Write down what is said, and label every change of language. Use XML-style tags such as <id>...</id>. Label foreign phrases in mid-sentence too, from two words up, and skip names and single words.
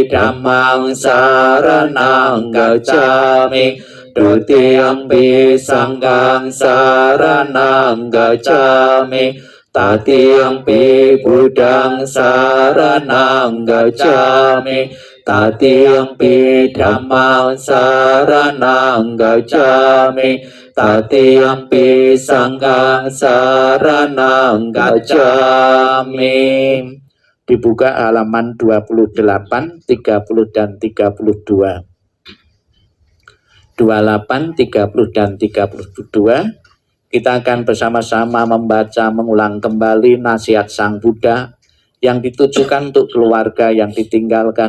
<pi>Dhammang saranang gacchami, Dutiyampi Sanghang saranang gacchami, Tatiyampi Buddhang saranang gacchami, Tatiyampi Dhammang saranang gacchami, Tatiyampi Sanghang saranang gacchami.</pi> <id>Dibuka halaman 28, 30 dan 32. 28, 30 dan 32. Kita akan bersama-sama membaca, mengulang kembali nasihat Sang Buddha yang ditujukan untuk keluarga yang ditinggalkan.</id>